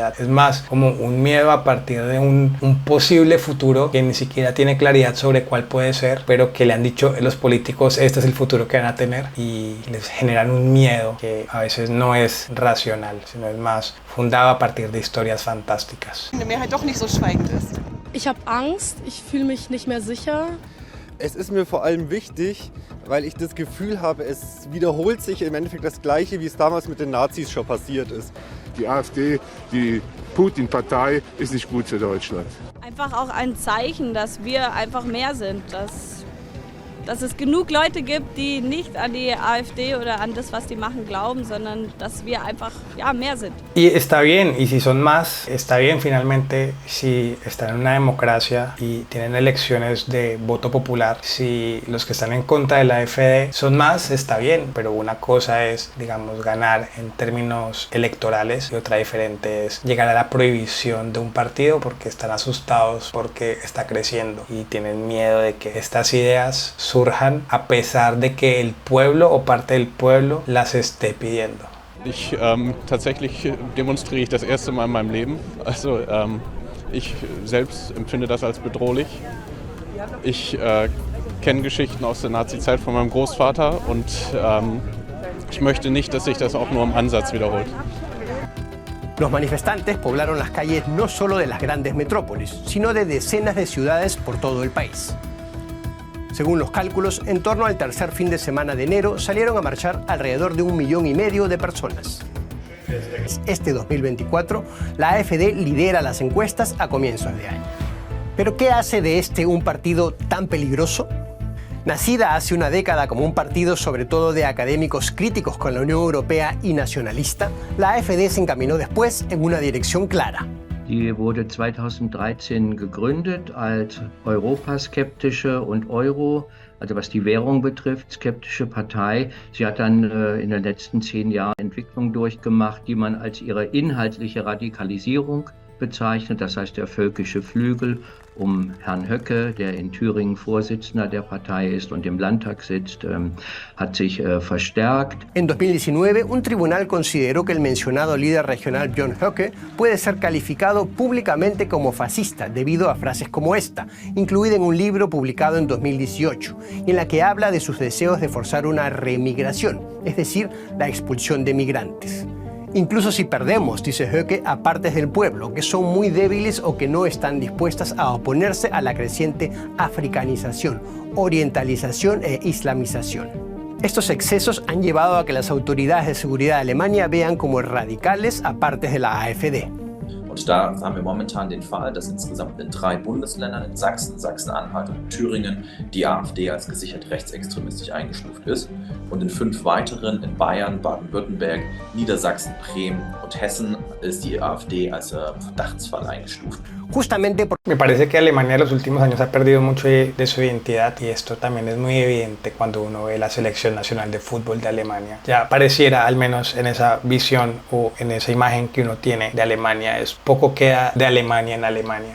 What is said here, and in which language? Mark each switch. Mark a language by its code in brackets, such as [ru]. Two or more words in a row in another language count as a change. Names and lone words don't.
[es] Es más como un miedo a partir de un posible futuro que ni siquiera tiene claridad sobre cuál puede ser, pero que le han dicho los políticos este es el futuro que van a tener y les generan un miedo que a veces no es racional, sino es más fundado a partir de historias fantásticas. [de] Die Mehrheit doch nicht so schweigend ist. Ich habe Angst, ich fühle mich nicht mehr sicher. Es ist mir vor allem wichtig, weil ich das Gefühl habe, es wiederholt sich im Endeffekt das Gleiche, wie es damals mit den Nazis schon passiert ist. Die AfD, die Putin-Partei, ist nicht gut für Deutschland. Einfach auch ein Zeichen, dass wir einfach mehr sind, dass es genug Leute gibt, die nicht an die AfD oder an das, was die machen, glauben, sondern dass wir einfach mehr sind. [es] Y está bien, y si son más, está bien finalmente si están en una democracia y tienen elecciones de voto popular. Si los que están en contra de la AfD son más, está bien, pero una cosa es, digamos, ganar en términos electorales y otra diferente es llegar a la prohibición de un partido porque están asustados, porque está creciendo y tienen miedo de que estas ideas surjan a pesar de que el pueblo o parte del pueblo las esté pidiendo. [de] Tatsächlich demonstriere ich das erste Mal in meinem Leben. Also ich selbst empfinde das als bedrohlich. Ich kenne Geschichten aus der Nazi-Zeit von meinem Großvater und ich möchte nicht, dass sich das auch nur im Ansatz wiederholt. [es] Los manifestantes poblaron las calles no solo de las grandes metrópolis, sino de decenas de ciudades por todo el país. Según los cálculos, en torno al tercer fin de semana de enero salieron a marchar alrededor de 1,5 millones de personas. Este 2024, la AfD lidera las encuestas a comienzos de año. ¿Pero qué hace de este un partido tan peligroso? Nacida hace una década como un partido sobre todo de académicos críticos con la Unión Europea y nacionalista, la AfD se encaminó después en una dirección clara. [de] Die wurde 2013 gegründet als europaskeptische und also was die Währung betrifft, skeptische Partei. Sie hat dann in den letzten 10 Jahren Entwicklung durchgemacht, die man als ihre inhaltliche Radikalisierung bezeichnet, das heißt der völkische Flügel Herrn Höcke, der in Thüringen Vorsitzender der Partei ist und im Landtag sitzt, hat sich verstärkt. [es] En 2019, un tribunal consideró que el mencionado líder regional Björn Höcke puede ser calificado públicamente como fascista debido a frases como esta, incluida en un libro publicado en 2018, en la que habla de sus deseos de forzar una remigración, es decir, la expulsión de migrantes. Incluso si perdemos, dice Höcke, a partes del pueblo que son muy débiles o que no están dispuestas a oponerse a la creciente africanización, orientalización e islamización. Estos excesos han llevado a que las autoridades de seguridad de Alemania vean como radicales a partes de la AfD. [de] Und da haben wir momentan den Fall, dass insgesamt in 3 Bundesländern, in Sachsen, Sachsen-Anhalt und Thüringen, die AfD als gesichert rechtsextremistisch eingestuft ist. Und in 5 weiteren, in Bayern, Baden-Württemberg, Niedersachsen, Bremen und Hessen, ist die AfD als Verdachtsfall eingestuft. [es] Justamente Me parece que Alemania en los últimos años ha perdido mucho de su identidad y esto también es muy evidente cuando uno ve la selección nacional de fútbol de Alemania. Ya pareciera, al menos en esa visión o en esa imagen que uno tiene de Alemania, es poco queda de Alemania en Alemania.